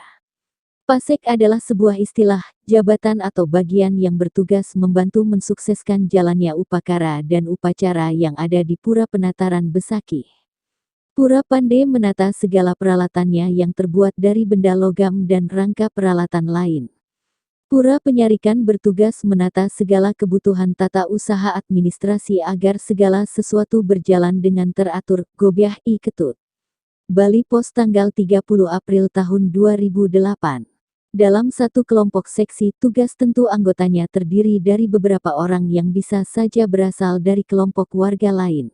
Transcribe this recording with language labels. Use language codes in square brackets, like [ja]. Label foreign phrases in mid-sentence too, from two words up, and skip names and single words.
[id] Pasek adalah sebuah istilah, jabatan atau bagian yang bertugas membantu mensukseskan jalannya upakara dan upacara yang ada di Pura Penataran Besakih. Pura Pande menata segala peralatannya yang terbuat dari benda logam dan rangka peralatan lain. Pura Penyarikan bertugas menata segala kebutuhan tata usaha administrasi agar segala sesuatu berjalan dengan teratur, gobyah I Ketut. Bali Pos tanggal 30 April tahun 2008. Dalam satu kelompok seksi tugas tentu anggotanya terdiri dari beberapa orang yang bisa saja berasal dari kelompok warga lain.